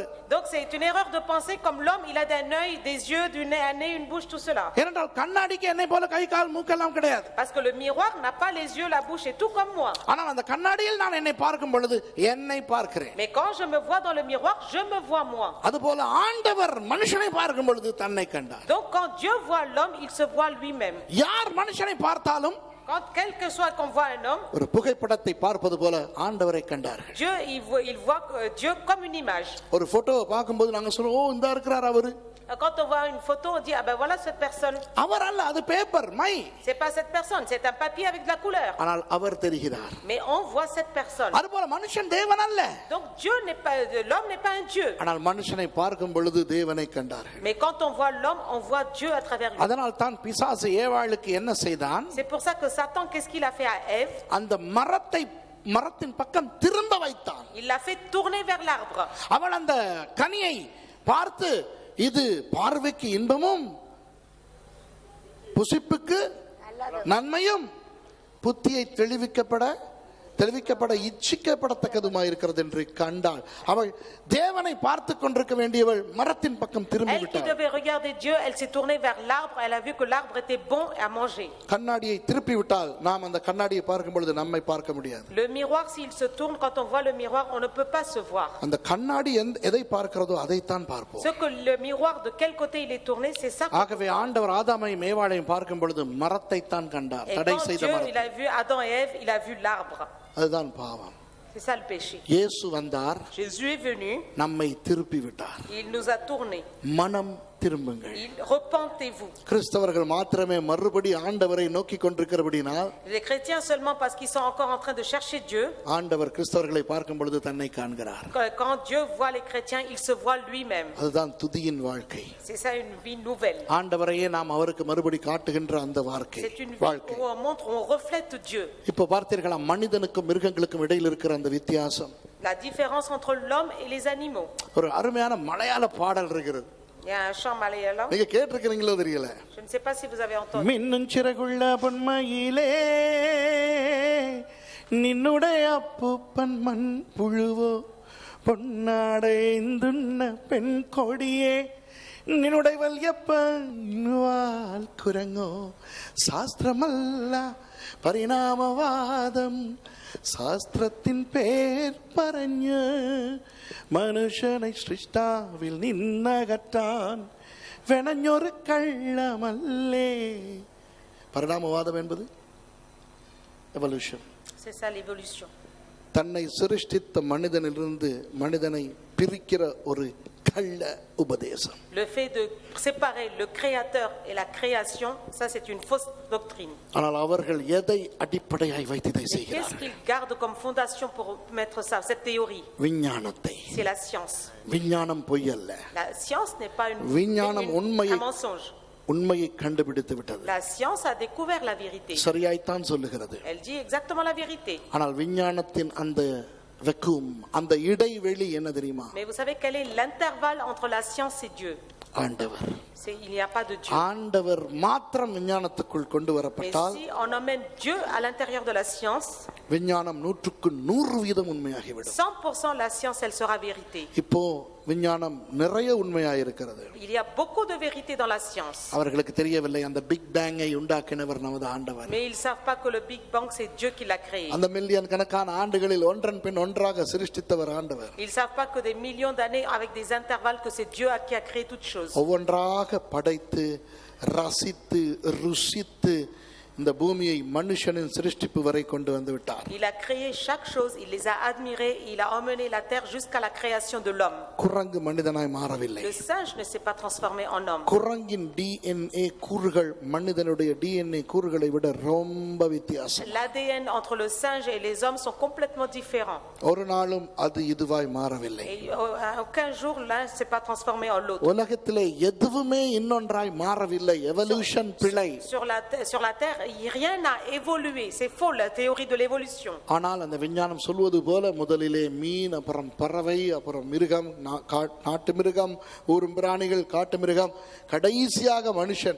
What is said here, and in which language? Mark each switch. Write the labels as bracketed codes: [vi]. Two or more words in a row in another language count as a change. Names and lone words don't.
[fr] Donc c'est une erreur de penser comme l'homme, il a un œil, des yeux, un nez, une bouche, tout cela. [ta] ஏனென்றால் கண்ணாடிக்கு என்னை போல கை கால் மூக்கு எல்லாம் கிடையாது. [fr] Parce que le miroir n'a pas les yeux, la bouche et tout comme moi. [ta] ஆனால் அந்த கண்ணாடியில் நான் என்னை பார்க்கும் பொழுது என்னை பார்க்கிறேன். [fr] Mais quand je me vois dans le miroir, je me vois moi. [ta] அதுபோல ஆண்டவர் மனுஷனை பார்க்கும் பொழுது தன்னை கண்டார். [fr] Donc quand Dieu voit l'homme, il se voit lui-même. [ta] யார் மனுஷனை பார்த்தாலும் [fr] Quand quel que soit qu'on voit un homme, [ta] ஒரு புகைப்படத்தை பார்ப்பது போல ஆண்டவரை கண்டார்கள். [fr] Dieu il voit Dieu comme une image. [ta] ஒரு போட்டோவை பார்க்கும்போது நாங்க சொல்றோம், ஓ இந்த இருக்கிறார் அவரு. [fr] Quand on voit une photo, on dit ah ben voilà cette personne. [ta] அவர் அல்ல, அது பேப்பர் மை. [fr] C'est pas cette personne, c'est un papier avec de la couleur. [ta] ஆனால் அவர் தெரிகிறார். [fr] Mais on voit cette personne. [ta] அதுபோல மனுஷன் தேவன் அல்ல. [fr] Donc Dieu n'est pas l'homme n'est pas un Dieu. [ta] ஆனால் மனுஷனை பார்க்கும் பொழுது தேவனை கண்டார்கள். [fr] Mais quand on voit l'homme, on voit Dieu à travers lui. [ta] அதனால் தான் பிசாசு ஏவாளுக்கு என்ன செய்தான்? [fr] C'est pour ça que Satan, qu'est-ce qu'il a fait à Ève? [ta] அந்த மரத்தின் பக்கம் திரும்ப வைத்தான். [fr] Il l'a fait tourner vers l'arbre. [ta] அவள் அந்த கனியை பார்த்து இது பார்வைக்கு இன்பமும் புசிப்புக்கு நன்மையும் புத்தியை தெளிவிக்கப்பட இச்சிக்கப்படத்தக்கதுமாய் இருக்கிறது என்று கண்டாள். அவள் தேவனை பார்த்து கொண்டிருக்க வேண்டியவள் மரத்தின் பக்கம் திரும்பி [fr] Elle qui [ta] விட்டாள். [fr] devait regarder Dieu, elle s'est tournée vers l'arbre. Elle a vu que l'arbre était bon à manger. [ta] கண்ணாடியை திருப்பி விட்டால் நாம் அந்த கண்ணாடியை பார்க்கும் பொழுது நம்மை பார்க்க முடியாது. [fr] Le miroir, s'il se tourne, quand on voit le miroir, on ne peut pas se voir. [ta] அந்த கண்ணாடி எதை பார்க்கிறதோ அதைத்தான் பார்ப்போம். [fr] Ce que le miroir, de quel côté il est tourné, c'est ça. [ta] ஆகவே ஆண்டவர் ஆதாமையும் ஏவாளையும் பார்க்கும் பொழுது மரத்தை தான் கண்டார். [fr] Et [ta] தடை [fr] quand [ta] செய்த [fr] Dieu, [ta] மரம். [fr] il a vu Adam et Ève, il a vu l'arbre. [ta] அதுதான் பாவம். [fr] C'est ça le péché. [ta] இயேசு வந்தார், [fr] Jésus est venu, [ta] நம்மை திருப்பி விட்டார். [fr] il nous a tourné. [ta] மனம் திரும்புங்கள். [fr] Repentez-vous. [ta] கிறிஸ்தவர்கள் மாத்திரமே மறுபடி ஆண்டவரை நோக்கி கொண்டிருக்கிறபடினால், [fr] Les chrétiens seulement parce qu'ils sont encore en train de chercher Dieu. [ta] ஆண்டவர் கிறிஸ்தவர்களை பார்க்கும் பொழுது தன்னை காண்கிறார். [fr] Quand Dieu voit les chrétiens, il se voit lui-même. [ta] அதுதான் துதியின் வாழ்க்கை. [fr] C'est ça une vie nouvelle. [ta] ஆண்டவரையே நாம் அவருக்கு மறுபடி காட்டுகின்ற அந்த வாழ்க்கை. [fr] C'est une vie où on montre, on reflète Dieu. [ta] இப்போ பார்த்தீர்களா மனிதனுக்கும் மிருகங்களுக்கும் இடையில் இருக்கிற அந்த வித்தியாசம். [fr] La différence entre l'homme et les animaux. [ta] ஒரு அருமையான மலையாள பாடல் இருக்கிறது. [fr] Il y a un chant malayalam. [ta] நீங்க கேட்டிருக்கிறீங்களோ தெரியல. [fr] Je ne sais pas si vous avez entendu. [ml] മിന്നും ചിറകുള്ള പൊന്മയിലേ നിന്നുടെ അപ്പൂപ്പൻ മൺ പുഴുവോ പൊന്നാടയുണ്ണ പെൺ കൊടിയേ നിന്നുടെ വല്യപ്പൻ കുരങ്ങോ ശാസ്ത്രമല്ല പരിണാമവാദം ശാസ്ത്രത്തിൻ പേർ പറഞ്ഞ് മനുഷ്യനെ സൃഷ്ടാവിൽ നിന്നകറ്റാൻ വെണഞ്ഞൊരു കള്ളമല്ലേ. [ta] പരിണാമവാദം என்பது எவல்யூஷன். [fr] C'est ça l'évolution. [ta] தன்னை சிருஷ்டித்த மனிதனிலிருந்து மனிதனை பிரிக்கிற ஒரு கள்ள உபதேசம். [fr] Le fait de séparer le créateur et la création, ça c'est une fausse doctrine. [ta] ஆனால் அவர்கள் எதை அடிப்படையாய் வைத்து இதை [fr] Qu'est-ce [ta] செய்கிறார்கள்? [fr] qu'ils gardent comme fondation pour mettre ça, cette théorie? [ta] விஞ்ஞானத்தை. [fr] C'est la science. [ta] விஞ்ஞானம் பொய் அல்ல. [fr] La science n'est pas [ta] விஞ்ஞானம் உண்மையை [fr] un mensonge. [ta] உண்மையை கண்டுபிடித்து விட்டது. [fr] La science a découvert la vérité. [ta] சரியாய்த்தான் சொல்லுகிறது. [fr] Elle dit exactement la vérité. [ta] ஆனால் விஞ்ஞானத்தின் அந்த வெக்கும் அந்த இடைவெளி என்ன தெரியுமா? [fr] Mais vous savez quel est l'intervalle entre la science et Dieu? [ta] ஆண்டவர். [fr] Il n'y a pas de Dieu. [ta] ஆண்டவர் மாத்திரம் விஞ்ஞானத்துக்குள் கொண்டு [fr] Mais [ta] வரப்பட்டால் [fr] si on emmène Dieu à l'intérieur de la science, [ta] விஞ்ஞானம் 100% உண்மையாகிவிடும். [fr] 100% la science elle sera vérité. [ta] இப்போ விஞ்ஞானம் நிறைய உண்மையாயிருக்கிறது. [fr] Il y a beaucoup de vérité dans la science. [ta] அவர்களுக்கு தெரியவில்லை அந்த பிக் பேங்கை உண்டாக்கினவர் நமது ஆண்டவர். [fr] Mais ils savent pas que le Big Bang c'est Dieu qui l'a créé. [ta] அந்த மில்லியன் கணக்கான ஆண்டுகளில் ஒன்றன் பின் ஒன்றாக சிருஷ்டித்தவர் ஆண்டவர். [fr] Ils savent pas que des millions d'années avec des intervalles que c'est Dieu qui a créé toutes choses. [ta] ஒவ்வொன்றாக படைத்து ரசித்து ருசித்து இந்த பூமியை மனுஷனின் சிருஷ்டிப்பு வரை கொண்டு வந்து விட்டார். [fr] Il a créé chaque chose, il les a admirés, il a emmené la terre jusqu'à la création de l'homme. [ta] குரங்கு மனிதனாய் மாறவில்லை. [fr] Le singe ne s'est pas transformé en homme. [ta] குரங்கின் DNA கூறுகள் மனிதனுடைய DNA கூறுகளை விட ரொம்ப வித்தியாசம். [fr] L'ADN entre le singe et les hommes sont complètement différents. [ta] ஒரு நாளும் அது இதுவாய் மாறவில்லை. [fr] Et aucun jour l'un ne s'est pas transformé en l'autre. [ta] உலகத்திலே எதுவுமே இன்னொன்றாய் மாறவில்லை. எவல்யூஷன் பிழை. [fr] Sur la terre, rien n'a évolué. C'est faux la théorie de l'évolution. [ta] ஆனால் அந்த விஞ்ஞானம் சொல்வது போல முதலிலே மீன், அப்புறம் பறவை, அப்புறம் மிருகம், நாட்டு மிருகம், ஊரும் பிராணிகள், காட்டு மிருகம், கடைசியாக மனுஷன்.